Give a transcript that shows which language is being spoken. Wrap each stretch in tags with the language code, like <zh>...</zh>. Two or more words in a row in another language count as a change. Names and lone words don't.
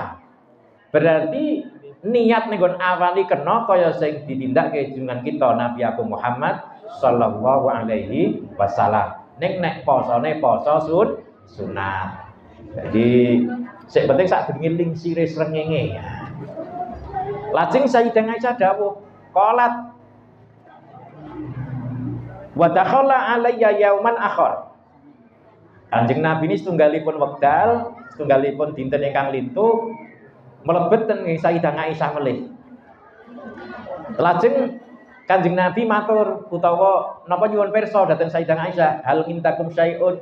<jv>Berarti niat ning nggon awali kena kaya sing ditindakke junjungan kita Nabi Agung Muhammad</jv> <ar>صلى الله عليه وسلم.</ar> <jv>Ning nek posone poso sunat. Jadi sing penting sak durunge lingsire srengenge. Lajeng Sayyidah Aisyah dawuh,</jv> <ar>قالت ودخل علي يوما آخر.</ar> <jv>Kanjeng Nabi ini setunggalipun wekdal, setunggalipun dinten ingkang lintu mlebet ten Sayyidah Aisyah melih. Lajeng Kanjeng Nabi matur utawa napa nyuwun pirsa dhateng Sayyidah Aisyah,</jv> <ar>هل منكم شيء.</ar>